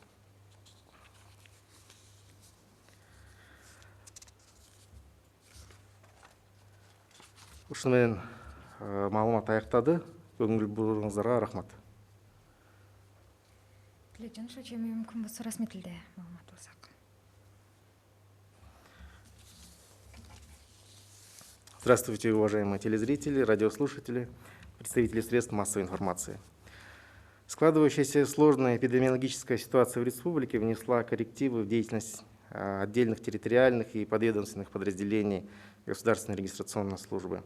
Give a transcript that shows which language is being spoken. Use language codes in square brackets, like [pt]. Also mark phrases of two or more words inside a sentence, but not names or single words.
[ky] Ушуну менен маалымат аяктады. Көңүл буруңуздарга рахмат. Тилечен Шочеми мүмкүн болсо расмий тилде маалымат алсак. [ru] Здравствуйте, уважаемые телезрители, радиослушатели, представители средств массовой информации. Складывающаяся сложная эпидемиологическая ситуация в республике внесла коррективы в деятельность отдельных территориальных и подведомственных подразделений Государственной регистрационной службы.